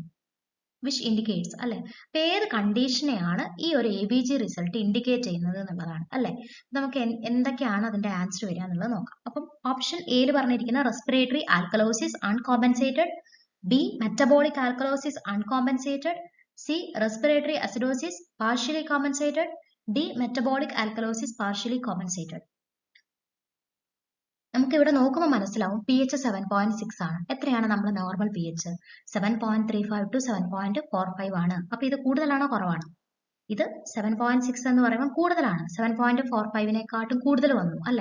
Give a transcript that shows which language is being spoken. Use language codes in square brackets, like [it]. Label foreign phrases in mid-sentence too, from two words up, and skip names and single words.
[en] which indicates അല്ലെ. [ml] അപ്പൊ ഏത് കണ്ടീഷനെയാണ് ഈ ഒരു ABG റിസൾട്ട് ഇൻഡിക്കേറ്റ് ചെയ്യുന്നത് എന്നുള്ളതാണ് അല്ലെ. നമുക്ക് എന്തൊക്കെയാണ് അതിന്റെ ആൻസർ വരിക എന്നുള്ളത് നോക്കാം. അപ്പം ഓപ്ഷൻ എയിൽ പറഞ്ഞിരിക്കുന്ന [en] respiratory alkalosis uncompensated, [ml] ബി [en] metabolic alkalosis uncompensated, C. Respiratory acidosis partially compensated. D. Metabolic alkalosis partially compensated. [ml] നമുക്ക് ഇവിടെ നോക്കുമ്പോൾ മനസ്സിലാവും pH 7.6 ആണ്. എത്രയാണ് നമ്മുടെ നോർമൽ pH? 7.35 to 7.45 ആണ്. അപ്പൊ ഇത് കൂടുതലാണോ കുറവാണോ? ഇത് 7.6 എന്ന് പറയുമ്പോൾ കൂടുതലാണ്. 7.45നേക്കാട്ടും കൂടുതൽ വന്നു അല്ലെ?